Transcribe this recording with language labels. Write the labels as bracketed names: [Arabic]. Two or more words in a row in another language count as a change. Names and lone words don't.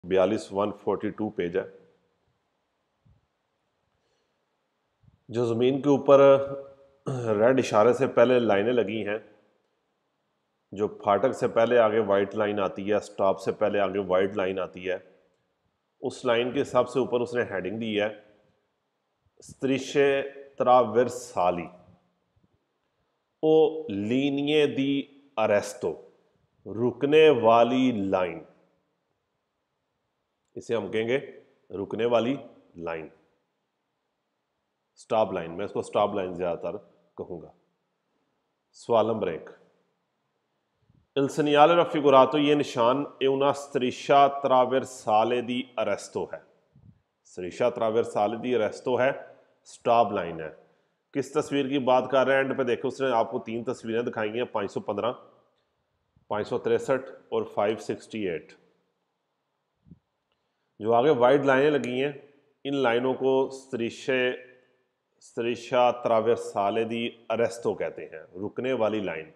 [Hindi] 42 पेज है। जो ज़मीन के ऊपर रेड इशारे से पहले लाइनें लगी हैं, जो फाटक से पहले आगे वाइट लाइन आती है, स्टॉप से पहले आगे वाइट लाइन आती है, उस लाइन के सबसे ऊपर उसने हेडिंग दी है [Italian] strisce trasversali o linee di arresto, [Hindi] रुकने वाली लाइन। इसे हम कहेंगे रुकने वाली लाइन, [English] stop line. [Hindi] मैं इसको [English] stop line [Hindi] ज्यादातर कहूंगा। सवाल नंबर 1, [Italian] Il segnale raffigurato, [Hindi] ये निशान [Italian] è una striscia trasversale di arresto है। striscia trasversale di arresto है, [English] stop line [Italian] है। [Hindi] किस तस्वीर की बात कर रहे हैं? एंड पे देखो उसने आपको 3 तस्वीरें दिखाई हैं, 515, 563 और 568। जो आगे वाइट लाइनें लगी हैं, इन लाइनों को [Italian] striscia trasversale di arresto [Hindi] कहते हैं, रुकने वाली लाइन।